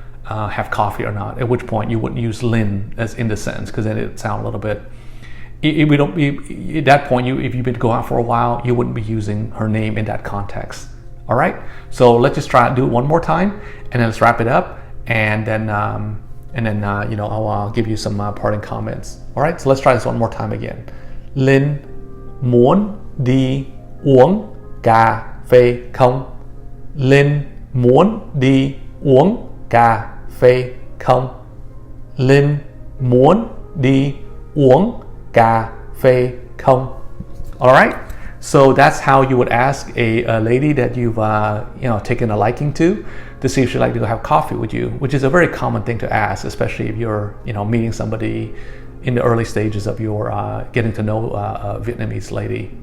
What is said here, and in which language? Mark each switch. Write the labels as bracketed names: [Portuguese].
[English] have coffee or not, at which point you wouldn't use Lynn as in the sentence, because then it sounds a little bit, we don't be, at that point, if you've been going out for a while, you wouldn't be using her name in that context. All right, so let's just try to do it one more time, and then let's wrap it up, and then I'll give you some parting comments. All right, so let's try this one more time again. [Vietnamese] Linh muốn đi uống cà phê không? Linh muốn đi uống cà phê không? Linh muốn đi uống cà phê không? [English] All right. So that's how you would ask a lady that you've taken a liking to see if she'd like to go have coffee with you, which is a very common thing to ask, especially if you're meeting somebody in the early stages of your getting to know a Vietnamese lady.